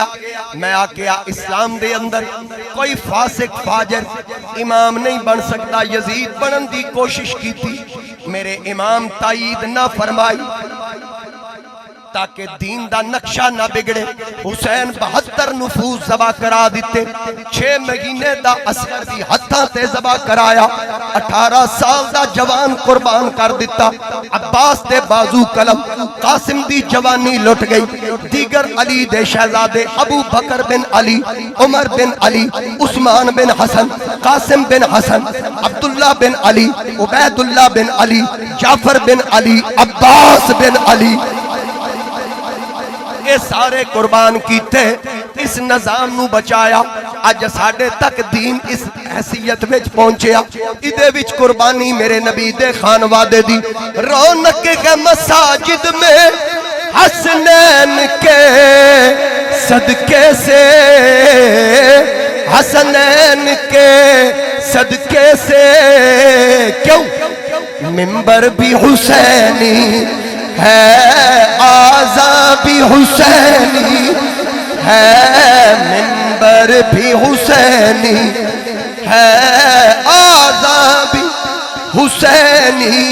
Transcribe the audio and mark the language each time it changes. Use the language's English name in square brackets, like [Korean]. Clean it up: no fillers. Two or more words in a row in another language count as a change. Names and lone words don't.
[Punjabi] میں آ گیا اسلام دے اندر کوئی فاسق فاجر امام نہیں بن سکتا، یزید بنن دی کوشش کی تھی، میرے امام تائید نہ فرمائی، تاکہ دین دا نقشہ نہ بگڑے حسین 72 نفوس ذبح کرا دیتے 6 مہینے دا اصغر دی ہتھاں تے ذبح کرایا 18 سال دا جوان قربان کر دیتا عباس دے بازو قلم قاسم دی جوانی لٹ گئی دیگر علی دے شہزادے ابو بکر بن علی عمر بن علی عثمان بن حسن قاسم بن حسن عبداللہ بن علی عبیداللہ بن علی جعفر بن علی عباس بن علی یہ سارے قربان کیتے اس نظام نو بچایا اج ساڈے تک دین اس حیثیت وچ پہنچیا ایدے وچ قربانی میرے نبی دے خانوادے دی [Urdu] رونق کے مساجد میں حسنین کے صدقے سے حسنین کے صدقے سے کیوں منبر بھی حسینی ہے آزا بھی حسینی ہے منبر بھی حسینی ہے آزا بھی حسینی